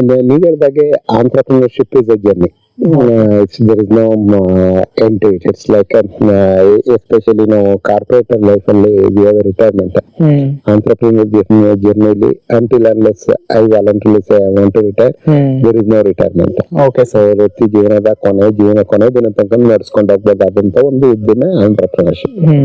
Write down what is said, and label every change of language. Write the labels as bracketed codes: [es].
[kn] ನೀವ್ ಹೇಳ್ದಾಗೆ [en] Entrepreneurship is a journey. There is no end to it. It's like especially [kn] ನಾವು corporate life ಅಲ್ಲಿ [en] we have a retirement. Entrepreneur journey until unless I voluntarily say I want to retire, there is no retirement. Okay, [kn] so ವೃತ್ತಿ ಜೀವನದ ಕೊನೆ ದಿನ ತನಕ ನಡೆಸ್ಕೊಂಡು ಹೋಗ್ಬೋದಾದಂತ ಒಂದು ಉದ್ಯಮ ಆಂಟ್ರಪ್ರಿನರ್ಶಿಪ್.